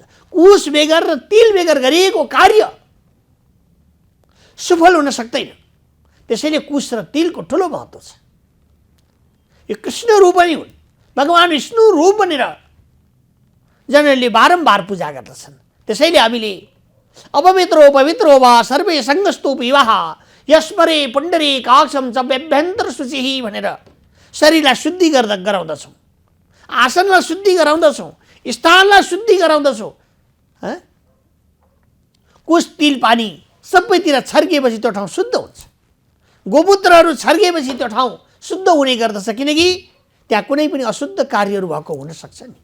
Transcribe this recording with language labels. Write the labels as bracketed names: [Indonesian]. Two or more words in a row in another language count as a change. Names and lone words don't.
[Nepali] कुश बेगर र तिल बेगर गरिएको कार्य सफल हुन सक्दैन। त्यसैले कुश र तिलको ठुलो महत्त्व छ। यो कृष्ण रूप पनि हुन्, भगवान विष्णु रूप बनेर जनहरूले बारम्बार पूजा गर्दछन्। त्यसैले हामीले [Sanskrit] अपवित्रो पवित्रो वा सर्वे सङ्गस्तु विवाह यस्मरे पुण्डरे काक्षम च व्यभ्यन्तर शुचिः [Nepali] भनेर शरीरलाई शुद्धि गराउँदछौँ, आसनलाई शुद्धि गराउँदछौँ, स्थानलाई शुद्धि गराउँदछौँ। कुश तिल पानी सबैतिर छर्किएपछि त्यो ठाउँ शुद्ध हुन्छ। गोमूत्रहरू छर्किएपछि त्यो ठाउँ शुद्ध हुने गर्दछ, किनकि त्यहाँ कुनै पनि अशुद्ध कार्यहरू भएको हुन सक्छ नि।